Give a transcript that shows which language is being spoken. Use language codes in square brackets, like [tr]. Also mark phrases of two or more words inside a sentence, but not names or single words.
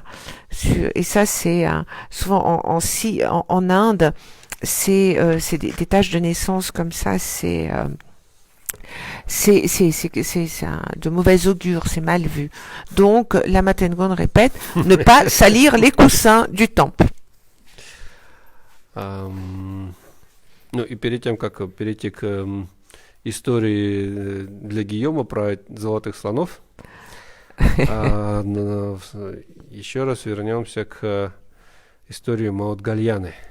[fr] Et ça, c'est souvent en Inde, c'est des taches de naissance comme ça, c'est de mauvais augure, c'est mal vu. Donc la Matengone répète, ne pas salir les coussins du temple. [ru] Ну и перед тем, как перейти к истории для Гийома про золотых слонов, еще раз вернемся к историю Маудгальяны.